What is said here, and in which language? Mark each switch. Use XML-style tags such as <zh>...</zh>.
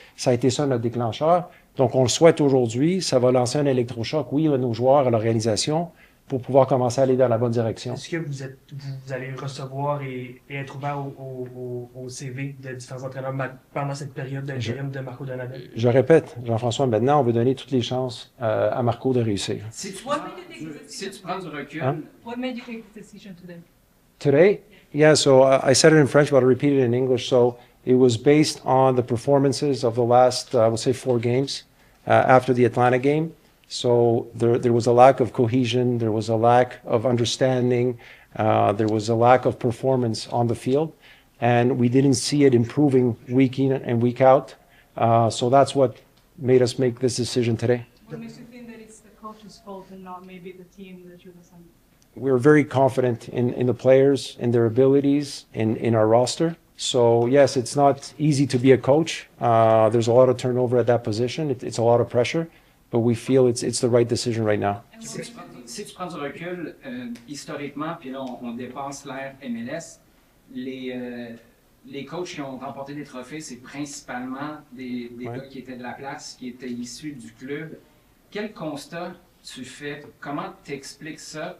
<fr>Ça a été ça notre déclencheur. Donc, on le souhaite aujourd'hui. Ça va lancer un électrochoc, oui, à nos joueurs, à l'organisation, pour pouvoir commencer à aller dans la bonne direction. Est-ce que vous allez recevoir et être ouvert au CV de différents entraîneurs pendant cette période d'intérim de Marco Donadel? Je répète, Jean-François, maintenant, on veut donner toutes les chances à Marco de réussir. Si tu prends du recul...</fr> <en>What made you take the decision today? Today? Yeah, so I said it in French, but I'll repeat it in English. So it was based on the performances of the last, I would say, 4 games after the Atlanta game. So there was a lack of cohesion, there was a lack of understanding, there was a lack of performance on the field, and we didn't see it improving week in and week out. So that's what made us make this decision today. What makes you think that it's the coach's fault and not maybe the team that you've assigned? We're very confident in the players and their abilities in our roster. So yes, it's not easy to be a coach. There's a lot of turnover at that position. It's a lot of pressure. But we feel it's the right decision right now.</en> <fr>Si tu prends du recul, historiquement, puis là on dépasse l'ère MLS, les coachs qui ont remporté des trophées, c'est principalement des gars qui étaient de la place, qui étaient issus du club. Quel constat tu fais? Comment t'expliques ça?</fr>